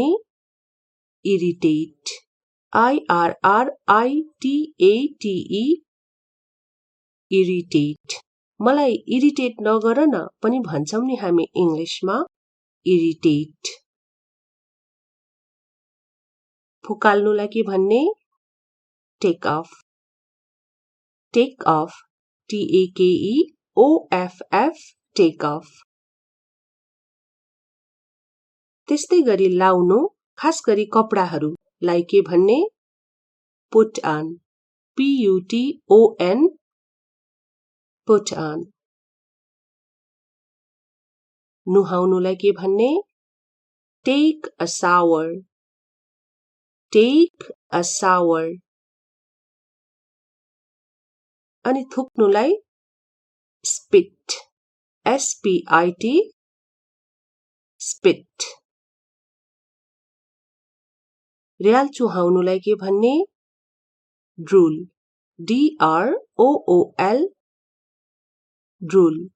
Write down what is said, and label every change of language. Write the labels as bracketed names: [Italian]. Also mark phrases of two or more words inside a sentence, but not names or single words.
[English] irritate, IRRITATE, irritate। [Nepali] मलाई इरिटेट नगर न पनि भन्छौं नि हामी इङ्ग्लिसमा irritate। फुकाल्नुलाई के भन्ने? [English] take off, take off, TAKEOFF, take off। [Nepali] त्यस्तै गरी लाउनु, खास गरी कपडाहरूलाई के भन्ने? [English] put on, PUTON, put on। [Nepali] नुहाउनुलाई के भन्ने? [English] take a shower, take a shower। [Nepali] अनि थुक्नुलाई [English] spit, SPIT, spit। [Nepali] र्याल चुहाउनुलाई के भन्ने? [English] drool, DROOL, drool।